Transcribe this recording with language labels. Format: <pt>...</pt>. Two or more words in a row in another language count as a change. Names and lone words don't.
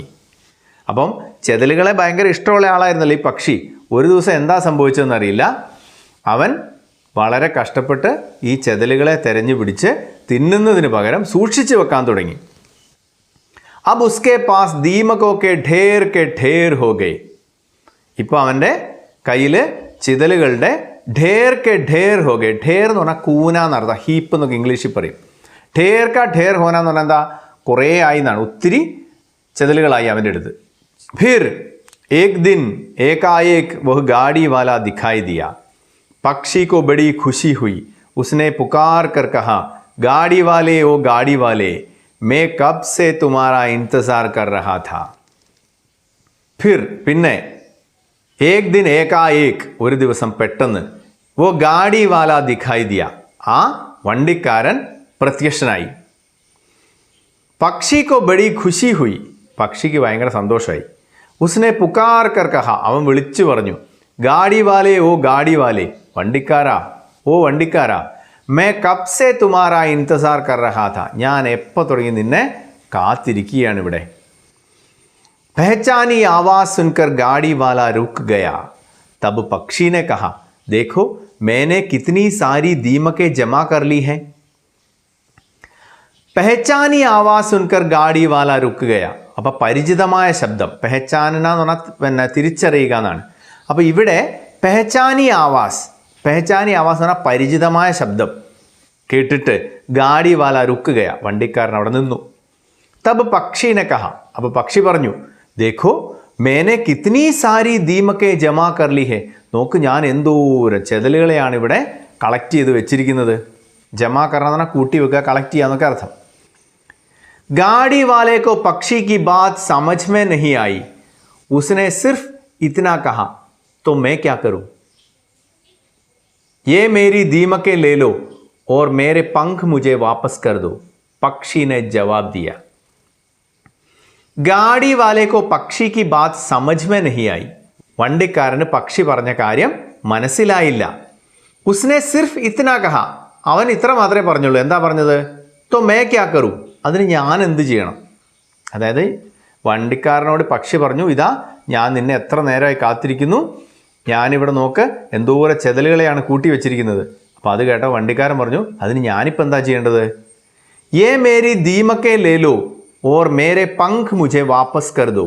<ml>അപ്പം ചെതലുകളെ ഭയങ്കര ഇഷ്ടമുള്ള ആളായിരുന്നല്ലോ ഈ പക്ഷി. ഒരു ദിവസം എന്താ സംഭവിച്ചതെന്നറിയില്ല, അവൻ വളരെ കഷ്ടപ്പെട്ട് ഈ ചെതലുകളെ തെരഞ്ഞു പിടിച്ച് തിന്നുന്നതിന് പകരം സൂക്ഷിച്ച് വെക്കാൻ തുടങ്ങി.</ml> <hi>अब उसके पास दीमकों के ढेर हो गए,</hi> <ml>ഇപ്പോൾ അവൻ്റെ കയ്യിൽ ചിതലുകളുടെ</ml> <hi>ढेर के ढेर हो गए.</hi> <ml>ढेർ എന്ന് പറഞ്ഞാൽ കൂന എന്നർത്ഥം, ഹീപ്പ് എന്നൊക്കെ ഇംഗ്ലീഷിൽ പറയും.</ml> <hi>ढेर का ढेर होना</hi> <ml>എന്ന് പറഞ്ഞാൽ എന്താ, കുറേ ആയി എന്നാണ്, ഒത്തിരി ചെതലുകളായി അവൻ്റെ അടുത്ത്.</ml> <hi>फिर एक दिन एकाएक वह गाड़ी वाला दिखाई दिया. पक्षी को बड़ी खुशी हुई. उसने पुकार कर कहा, गाड़ी वाले ओ गाड़ी वाले, मैं कब से तुम्हारा इंतजार कर रहा था. फिर പിന്നെ एक दिन एकाएक</hi> <ml>ഒരു ദിവസം പെട്ടെന്ന്</ml> <hi>वो गाड़ी वाला दिखाई दिया,</hi> <ml>ആ വണ്ടിക്കാരൻ പ്രത്യക്ഷനായി.</ml> <hi>പക്ഷി को बड़ी खुशी हुई,</hi> <ml>പക്ഷിക്ക് ഭയങ്കര സന്തോഷമായി.</ml> <hi>उसने पुकार कर कहा,</hi> <ml>അവൻ വിളിച്ചു പറഞ്ഞു,</ml> <hi>गाड़ी वाले ओ गाड़ी वाले,</hi> <ml>വണ്ടിക്കാരാ ഓ വണ്ടിക്കാരാ,</ml> <hi>मैं कब से तुम्हारा इंतजार कर रहा था,</hi> <ml>ഞാൻ എപ്പോൾ തുടങ്ങി നിന്നെ കാത്തിരിക്കുകയാണ് ഇവിടെ.</ml> <hi>पहचानी आवाज सुनकर गाड़ी वाला रुक गया. तब पक्षी ने कहा, देखो मैंने कितनी सारी दीमकें जमा कर ली हैं. पहचानी आवाज सुनकर गाड़ी वाला रुक गया.</hi> <ml>അപ്പോൾ പരിചിതമായ ശബ്ദം, പെഹച്ചാന എന്ന് പറഞ്ഞാൽ പിന്നെ തിരിച്ചറിയുക എന്നാണ്. അപ്പോൾ ഇവിടെ</ml> <hi>पहचानी आवाज़</hi> <ml>എന്ന് പറഞ്ഞാൽ പരിചിതമായ ശബ്ദം കേട്ടിട്ട്</ml> <hi>गाड़ी वाला</hi> <ml>റുക്കുകയാ, വണ്ടിക്കാരൻ അവിടെ നിന്നു.</ml> <hi>तब पक्षी ने कहा,</hi> <ml>അപ്പോൾ പക്ഷി പറഞ്ഞു,</ml> <hi>देखो मैंने कितनी सारी दीमकें जमा कर ली हैं,</hi> <ml>നോക്ക് ഞാൻ എന്തോരം ചെതലുകളെയാണ് ഇവിടെ കളക്ട് ചെയ്ത് വെച്ചിരിക്കുന്നത്.</ml> <hi>जमा करना</hi> <ml>എന്ന് പറഞ്ഞാൽ കൂട്ടി വെക്കുക, കളക്ട് ചെയ്യുക എന്നൊക്കെ അർത്ഥം.</ml> <hi>गाड़ी वाले को पक्षी की बात समझ में नहीं आई. उसने सिर्फ इतना कहा, तो मैं क्या करूं, ये मेरी दीमकें ले लो और मेरे पंख मुझे वापस कर दो. पक्षी ने जवाब दिया. गाड़ी वाले को पक्षी की बात समझ में नहीं आई.</hi> <ml>വണ്ടിക്കാരന് പക്ഷി പറഞ്ഞ കാര്യം മനസ്സിലായില്ല.</ml> <hi>उसने सिर्फ इतना कहा,</hi> <ml>അവൻ ഇത്ര മാത്രമേ പറഞ്ഞുള്ളൂ. എന്താ പറഞ്ഞത്?</ml> <hi>तो मैं क्या करूं,</hi> <ml>അതിന് ഞാൻ എന്ത് ചെയ്യണം. അതായത് വണ്ടിക്കാരനോട് പക്ഷി പറഞ്ഞു, ഇതാ ഞാൻ നിന്നെ എത്ര നേരമായി കാത്തിരിക്കുന്നു, ഞാനിവിടെ നോക്ക് എന്തോരം ചെതലുകളെയാണ് കൂട്ടി വെച്ചിരിക്കുന്നത്. അപ്പോൾ അത് കേട്ടോ വണ്ടിക്കാരൻ പറഞ്ഞു, അതിന് ഞാനിപ്പോൾ എന്താ ചെയ്യേണ്ടത്?</ml> <hi>ये मेरी दीमकें ले लो और मेरे पंख मुझे वापस कर दो.</hi>